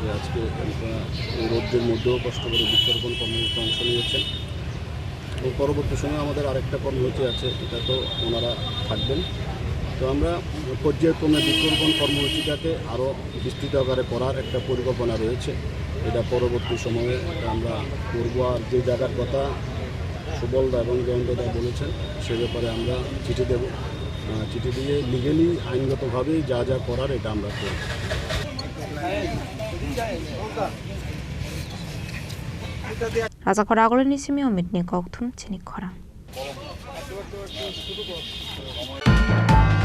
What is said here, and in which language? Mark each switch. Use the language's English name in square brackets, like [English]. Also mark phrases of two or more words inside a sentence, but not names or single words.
[Bangla] আজকে এই রোদ্রের মধ্যেও কষ্ট করে বৃক্ষরোপণ কর্মসূচিতে অংশ নিয়েছেন এবং পরবর্তী সময়ে আমাদের আরেকটা কর্মসূচি আছে এটা তো ওনারা থাকবেন তো আমরা পর্যায়ক্রমে বৃক্ষরোপণ কর্মসূচিটাকে আরও বিস্তৃত আকারে করার একটা পরিকল্পনা রয়েছে এটা পরবর্তী সময়ে আমরা করব আর যে জায়গার কথা সুবলদা এবং জয়ন্তদা বলেছেন সে ব্যাপারে আমরা চিঠি দেব চিঠি দিয়ে লিগেলি আইনগতভাবেই যা যা করার এটা আমরা করব [Kok Borok] Raja Khorang ni simi omit ni kokthum Chini Khorang